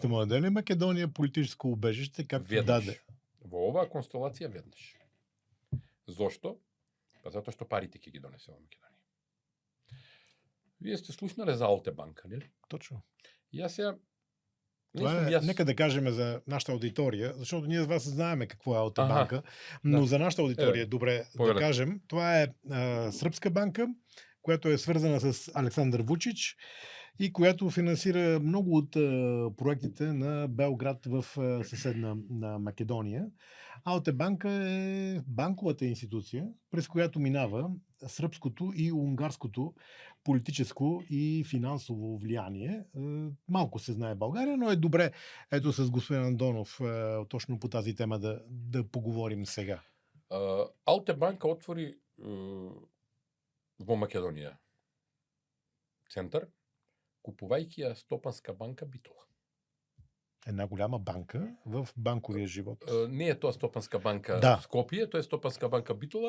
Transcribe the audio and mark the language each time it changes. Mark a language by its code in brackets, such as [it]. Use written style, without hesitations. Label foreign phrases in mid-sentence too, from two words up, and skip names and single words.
[bg] Ще му даде ли Македонија политичко убежиште, както [mk] Веднаш. [bg] даде? [mk] Во оваа констелација веднаш. Зошто? Па затоа што парите ќе ги донесе во Македонија. Вие сте слушнале за Алте банка, нели? Точно. Јас сега [bg] Това е, нека да кажеме за нашата аудиторија, защото ние с вас знаеме какво е Алте [mk] Аха, [bg] банка, но [mk] да. [bg] за нашата аудиторија е добре да [mk] повелете. [bg] кажем. Това е српска банка, която е свързана с Александър Вучич и която финансира много от проектите на Белград в съседна на Македония. Алте банка е банковата институция, през която минава сръбското и унгарското политическо и финансово влияние. Малко се знае България, но е добре ето с господин Андонов точно по тази тема да поговорим сега. [mk] Алте банка отвори во Македонија центар, купувајќи ја Стопанска банка Битола. [bg] Една голяма банка в банковия живот. [mk] Не е тоа Стопанска банка Да. Скопје, тоа е Стопанска банка Битола,